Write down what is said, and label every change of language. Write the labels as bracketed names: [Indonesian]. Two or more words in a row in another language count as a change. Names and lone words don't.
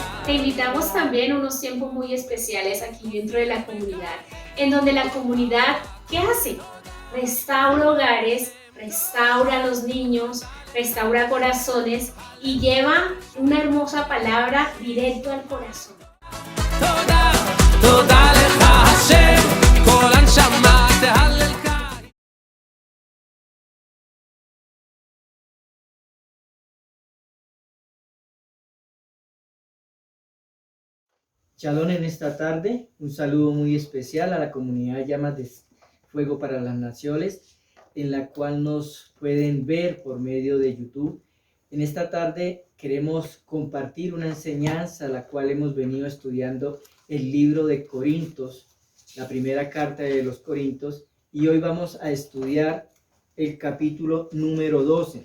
[Spanish] Te invitamos también a unos tiempos muy especiales aquí dentro de la comunidad, en donde la comunidad, ¿qué hace? Restaura hogares, restaura a los niños, restaura corazones y lleva una hermosa palabra directo al corazón. [Hebrew] תודה, תודה לך השם, כל הנשמה תהללך. [Spanish] Shalom en esta tarde, un saludo muy especial a la comunidad Llamas de Fuego para las Naciones, en la cual nos pueden ver por medio de YouTube. En esta tarde queremos compartir una enseñanza la cual hemos venido estudiando el libro de Corintios, la primera carta de los Corintios, y hoy vamos a estudiar el capítulo número 12.